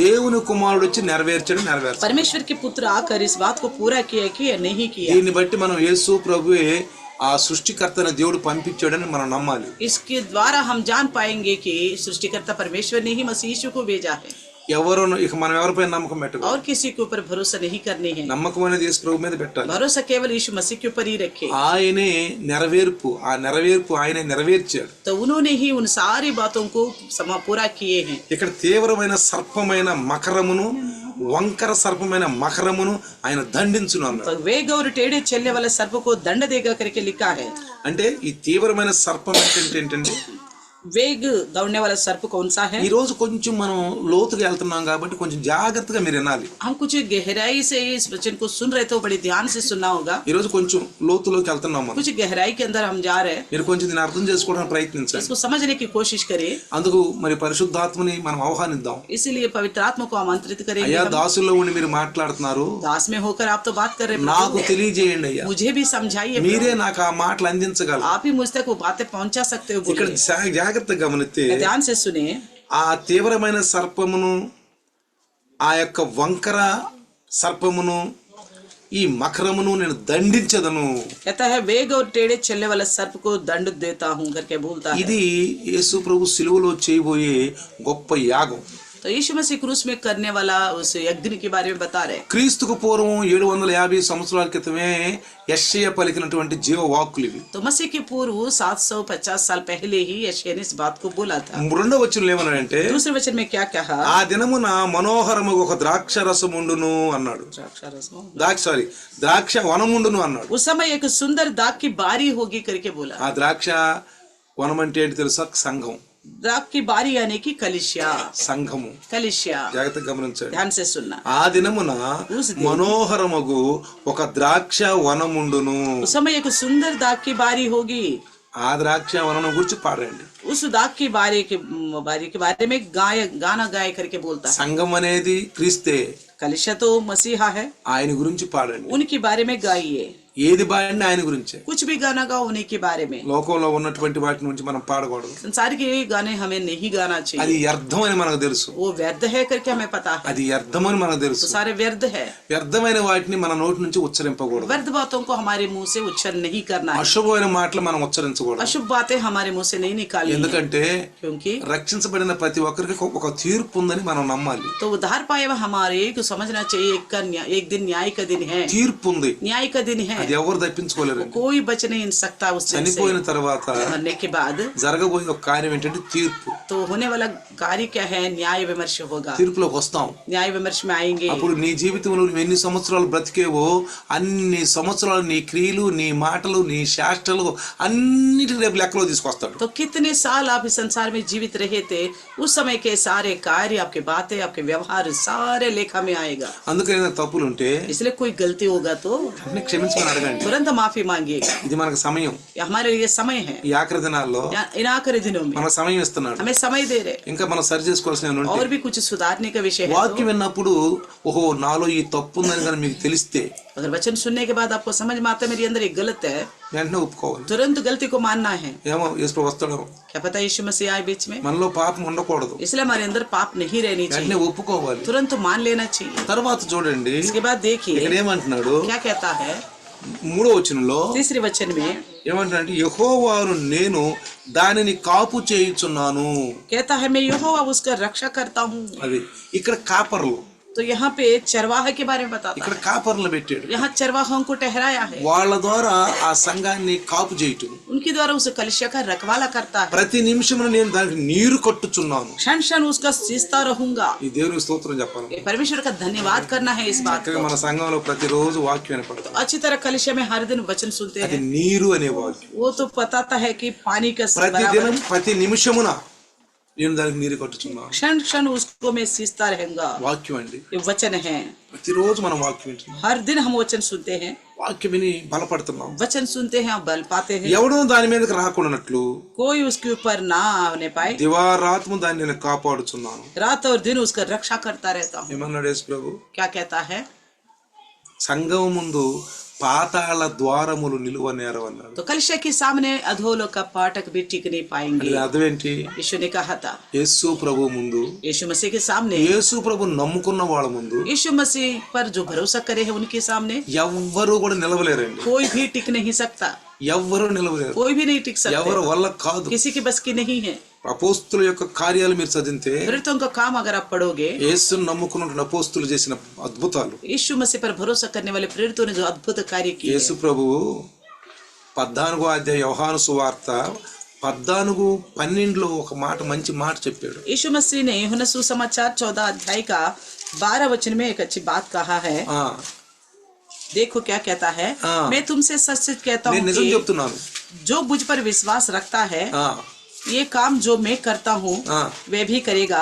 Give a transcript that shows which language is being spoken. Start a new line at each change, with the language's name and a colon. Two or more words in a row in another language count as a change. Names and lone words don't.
Telugu: దేవుని కుమారుడు వచ్చి నెరవేర్చాడు.
Hindi: परमेश्वर के पुत्र आकर इस बात को पूरा किया कि नहीं किया?
Telugu: దీన్ని బట్టి మనం యేసు ప్రభువే ఆ సృష్టికర్తన దేవుడు పంపించాడని మనం నమ్మాలి.
Hindi: इसके द्वारा हम जान पाएंगे कि सृष्टिकर्ता परमेश्वर ने ही मसीह यीशु को भेजा है।
Telugu: ఎవరు ఇక మనం ఎవరిపై నమ్మకం పెట్టకూడదు.
Hindi: और किसी के ऊपर भरोसा नहीं करनी है।
Telugu: నమ్మకం అనేది యేసు ప్రభు మీద పెట్టాలి.
Hindi: भरोसा केवल यीशु मसीह के ऊपर ही रखे।
Telugu: ఆయనే నెరవేర్పు, ఆ నెరవేర్పు ఆయనే నెరవేర్చాడు.
Hindi: तो उन्होंने ही उन सारी बातों को पूरा किए हैं।
Telugu: ఇక్కడ తీవ్రమైన సర్పమైన మకరమును, వంకర సర్పమైన మకరమును ఆయన దండించును అన్నాడు.
Hindi: तो वेग और टेढ़े चलने वाले सर्प को दंड देगा करके लिखा है।
Telugu: అంటే ఈ తీవ్రమైన సర్పం ఏంటంటే
Hindi: वेग दौड़ने वाला सर्प कौन सा है?
Telugu: ఈ రోజు కొంచెం మనం లోతుగా వెళ్తున్నాం కాబట్టి కొంచెం జాగ్రత్తగా మీరు వినాలి.
Hindi: हम कुछ गहराई से इस वचन को सुन रहे तो बड़ी ध्यान से सुनना होगा।
Telugu: ఈ రోజు కొంచెం లోతులోకి వెళ్తున్నాం మనం.
Hindi: कुछ गहराई के अंदर हम जा रहे हैं,
Telugu: మీరు కొంచెం దీన్ని అర్థం చేసుకోవడానికి ప్రయత్నించండి.
Hindi: इसको समझने की कोशिश करें।
Telugu: అందుకు మరి పరిశుద్ధాత్మని మనం ఆహ్వానిద్దాం.
Hindi: इसीलिए पवित्र आत्मा को आमंत्रित करेंगे।
Telugu: అయ్యా
Hindi: हम
Telugu: దాసుల్లో ఉండి మీరు మాట్లాడుతున్నారు,
Hindi: दास में होकर आप तो बात कर रहे हैं,
Telugu: నాకు తెలియజేయండి అయ్యా,
Hindi: मुझे भी समझाइए,
Telugu: మీరే నాకు ఆ మాటలు అందించగలరు.
Hindi: आप ही मुझ तक वो बातें पहुंचा सकते हो।
Telugu: ఇక్కడ
Hindi: बोलिए,
Telugu: జాగ్రత్తగా గమనిస్తే
Hindi: ध्यान से सुने।
Telugu: ఆ తీవ్రమైన సర్పమును, ఆ యొక్క వంకర సర్పమును, ఈ మకరమును నేను దండించదను.
Hindi: कहता है वेग और टेढ़े चलने वाला सर्प को दंड देता हूं करके बोलता है।
Telugu: ఇది యేసు ప్రభు సిలువలో చేయబోయే గొప్ప యాగం.
Hindi: तो यीशु मसीह क्रूस में करने वाला उस यज्ञ के बारे में बता रहे।
Telugu: క్రీస్తుకు పూర్వం 750 సంవత్సరాల క్రితమే యెషయా పలికినటువంటి జీవ వాక్కులు ఇవి.
Hindi: तो मसीह के पूर्व 750 साल पहले ही यशायाह ने इस बात को बोला था।
Telugu: రెండవ వచనంలో ఏమన్నాడంటే,
Hindi: दूसरे वचन में क्या कहा?
Telugu: ఆ దినమున మనోహరముగా ఒక ద్రాక్ష రసముండును అన్నాడు. ద్రాక్ష వనముండును అన్నాడు.
Hindi: उस समय एक सुंदर दाग की बारी होगी करके बोला।
Telugu: ఆ ద్రాక్ష వనం అంటే ఏంటి తెలుసా? సంఘం.
Hindi: दाग की बारी यानी कि कलिसिया।
Telugu: సంఘము.
Hindi: कलिसिया,
Telugu: జాగ్రత్తగా గమనించండి.
Hindi: ध्यान से सुनना।
Telugu: ఆ దినమున మనోహరముగు ఒక ద్రాక్ష వనముండును.
Hindi: उस समय एक सुंदर दाग की बारी होगी।
Telugu: ఆ ద్రాక్ష వనం గురించి పాడండి.
Hindi: उस दाग की बारी के बारे में गाना गाय करके बोलता है।
Telugu: సంఘం అనేది క్రీస్తే.
Hindi: कलिसिया तो मसीहा है,
Telugu: ఆయన గురించి పాడండి.
Hindi: उनके बारे में गाइए।
Telugu: ఏది పాడినా ఆయన గురించే.
Hindi: कुछ भी गाना गाओ उन्हीं के बारे में।
Telugu: లోకంలో ఉన్నటువంటి వాటి నుంచి మనం పాడకూడదు.
Hindi: संसार के गाने हमें नहीं गाना
Telugu: అది
Hindi: चाहिए,
Telugu: వ్యర్థం అని మనకు తెలుసు.
Hindi: वो व्यर्थ है करके हमें पता है।
Telugu: అది వ్యర్థం అని మనకు తెలుసు.
Hindi: तो सारे व्यर्थ है।
Telugu: వ్యర్థమైన వాటిని మన నోటి నుంచి ఉచ్చరింపకూడదు.
Hindi: व्यर्थ बातों को हमारे मुंह से उच्चारण नहीं करना है।
Telugu: అశుభమైన మాటలు మనం ఉచ్చరించకూడదు.
Hindi: अशुभ बातें हमारे मुंह से नहीं निकालनी है,
Telugu: ఎందుకంటే
Hindi: क्योंकि
Telugu: రక్షించబడిన ప్రతి ఒక్కరికి ఒక తీర్పు ఉందని మనం నమ్మాలి.
Hindi: तो उद्धार पाए हुए हमारे को समझना चाहिए एक दिन न्याय का दिन है।
Telugu: తీర్పు ఉంది,
Hindi: न्याय का दिन है,
Telugu: అది ఎవరు తప్పించుకోలేరు.
Hindi: कोई बच नहीं सकता उस दिन से।
Telugu: చనిపోయిన తర్వాత
Hindi: मरने के बाद
Telugu: జరగబోయే ఒక కార్యం ఏంటంటే తీర్పు.
Hindi: तो होने वाला कार्य क्या है? न्याय विमर्श होगा।
Telugu: తీర్పులోకి వస్తాం.
Hindi: न्याय विमर्श में आएंगे।
Telugu: అప్పుడు నీ జీవితంలో నువ్వు ఎన్ని సంవత్సరాలు బ్రతికేవో అన్ని సంవత్సరాలు నీ క్రియలు, నీ మాటలు, నీ శాస్త్రాలు అన్నిటి రేపు లెక్కలో తీసుకొస్తాడు.
Hindi: तो कितने साल आप इस संसार में जीवित रहे थे, उस समय के सारे कार्य, आपके बातें, आपके व्यवहार सारे लेखा में आएगा।
Telugu: అందుకని తప్పులుంటే
Hindi: इसलिए कोई गलती होगा तो
Telugu: అన్ని క్షమించమని అడగండి.
Hindi: तुरंत माफी मांगिएगा.
Telugu: ఇది మనకు సమయం.
Hindi: ये हमारे लिए समय है.
Telugu: ఈ ఆఖరి దినాల్లో
Hindi: इन आखिरी दिनों में
Telugu: మన సమయం ఇస్తున్నాడు.
Hindi: हमें समय दे रहे.
Telugu: ఇంకా మనం సరి చేసుకోవాల్సిన
Hindi: और भी कुछ सुधारने का विषय है.
Telugu: వాక్యం విన్నప్పుడు ఓహో నాలో ఈ తప్పు ఉందని కానీ మీకు తెలిస్తే
Hindi: अगर वचन सुनने के बाद आपको समझ में आता है मेरे अंदर एक गलत है,
Telugu: వెంటనే ఒప్పుకోవాలి.
Hindi: तुरंत गलती को मानना है.
Telugu: ఏమో యేసు వస్తాడేమో,
Hindi: क्या पता यीशु मसीह आए बीच में,
Telugu: మనలో పాపం ఉండకూడదు.
Hindi: इसलिए हमारे अंदर पाप नहीं रहनी
Telugu: వెంటనే
Hindi: चाहिए.
Telugu: ఒప్పుకోవాలి.
Hindi: तुरंत मान लेना चाहिए.
Telugu: తర్వాత చూడండి
Hindi: इसके बाद देखिए
Telugu: ఇక్కడ ఏమంటున్నాడు.
Hindi: क्या कहता है
Telugu: 3వ వచనంలో
Hindi: तीसरे वचन में.
Telugu: ఏమంటాడంటే యెహోవాను నేను దానిని కాపు చేయుచున్నాను.
Hindi: कहता है मैं यहोवा उसका रक्षा करता हूँ.
Telugu: అది ఇక్కడ కాపర్లు,
Hindi: तो यहाँ पे चरवाहे के बारे में बताता
Telugu: ఇక్కడ
Hindi: है.
Telugu: కాపర్లు పెట్టాడు.
Hindi: यहाँ चरवाहों को ठहराया है.
Telugu: వాళ్ళ ద్వారా ఆ సంఘాన్ని కాపు చేయటం.
Hindi: उनके द्वारा उस कलिसिया का रखवाला करता है.
Telugu: ప్రతి నిమిషమున నేను దానికి నీరు కట్టుచున్నాను.
Hindi: क्षण क्षण उसका सींचता रहूंगा.
Telugu: ఈ దేవునికి స్తోత్రం చెప్పాలి.
Hindi: ये परमेश्वर का धन्यवाद करना है इस बात
Telugu: చక్కగా
Hindi: को.
Telugu: మన సంఘంలో ప్రతిరోజు వాక్యం వినపడుతుంది.
Hindi: अच्छी तरह कलिसिया में हर दिन वचन सुनते
Telugu: అది
Hindi: हैं.
Telugu: నీరు అనే వాక్యం.
Hindi: वो तो बताता है कि पानी का
Telugu: ప్రతి
Hindi: बराबर
Telugu: దినం ప్రతి నిమిషమున నేను దానికి నీరు కట్టుచున్నాను.
Hindi: क्षण क्षण उसको मैं सींचता रहूंगा.
Telugu: వాక్యం అండి.
Hindi: ये वचन है.
Telugu: ప్రతిరోజు మనం వాక్యం వింటున్నాం.
Hindi: हर दिन हम वचन सुनते हैं.
Telugu: వాక్యం విని బలపడుతున్నాం.
Hindi: वचन सुनते हैं और बल पाते हैं.
Telugu: ఎవడో దాని మీదకి రాకుండానట్లు
Hindi: कोई उसके ऊपर ना आने पाए.
Telugu: దివారాత్మ దాన్ని నేను కాపాడుచున్నాను.
Hindi: रात और दिन उसका रक्षा करता रहता हूँ.
Telugu: ఏమన్నాడు యేసు ప్రభు.
Hindi: क्या कहता है.
Telugu: సంఘం ముందు పాతాళ ద్వారములు నిలువ నేరవన్నాడు.
Hindi: तो कलिसिया के सामने अधोलोक का फाटक भी टिक नहीं पाएंगे.
Telugu: అది అర్థం ఏంటి.
Hindi: यीशु ने कहा था
Telugu: యేసు ప్రభు ముందు,
Hindi: यीशु मसीह के सामने,
Telugu: యేసు ప్రభు నమ్ముకున్న వాళ్ళ ముందు
Hindi: यीशु मसीह पर जो भरोसा करे है उनके सामने
Telugu: ఎవ్వరూ కూడా నిలవలేరండి.
Hindi: कोई भी टिक नहीं सकता.
Telugu: ఎవ్వరూ నిలవలేరు.
Hindi: कोई भी नहीं टिक
Telugu: ఎవరి
Hindi: सकते.
Telugu: వల్ల కాదు.
Hindi: किसी की बस की नहीं है.
Telugu: అపోస్తుల యొక్క కార్యాలు మీరు చదివితే
Hindi: प्रेरितों का काम अगर आप पढ़ोगे,
Telugu: యేసును నమ్ముకున్న అపోస్తులు చేసిన అద్భుతాలు,
Hindi: यीशु मसीह पर भरोसा करने वाले प्रेरितों ने जो अद्भुत कार्य किए.
Telugu: యేసు ప్రభువు 14వ అధ్యాయం యోహాను సువార్త 14:12 ఒక మాట, మంచి మాట చెప్పాడు.
Hindi: यीशु मसीह ने यूहन्ना सुसमाचार 14 अध्याय का 12 वचन में एक अच्छी बात कहा है.
Telugu: ఆ
Hindi: देखो क्या कहता है. हाँ. मैं तुमसे सच सच कहता
Telugu: నేను
Hindi: हूँ
Telugu: నిజం
Hindi: कि
Telugu: చెప్తున్నాను.
Hindi: जो मुझ पर विश्वास रखता है
Telugu: ఆ
Hindi: ये काम जो मैं करता हूँ हाँ. वह भी करेगा,